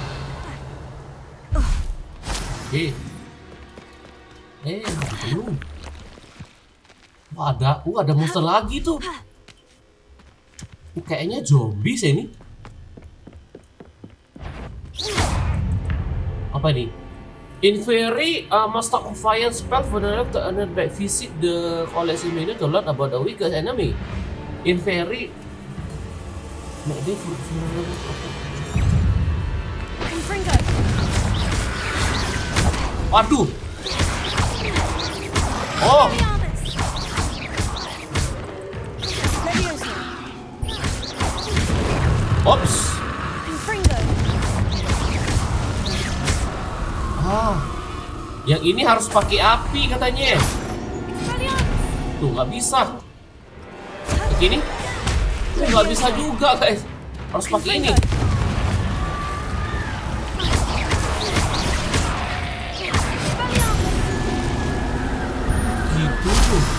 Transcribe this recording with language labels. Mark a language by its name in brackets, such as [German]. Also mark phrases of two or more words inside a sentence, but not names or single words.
[Indonesian] Oke. Belum. Ada monster lagi tuh. Kayaknya zombie sih ini. Apa ini? [English] Inferi must acquire spell for the to back visit the collection menu to learn about the weakest enemy. [Indonesian] Inferi. Confringo. Waduh. Oh. Ops. Confringo. Yang ini harus pakai api katanya. Tuh nggak bisa. Begini? Nggak bisa juga guys. Harus pakai ini. Gitu.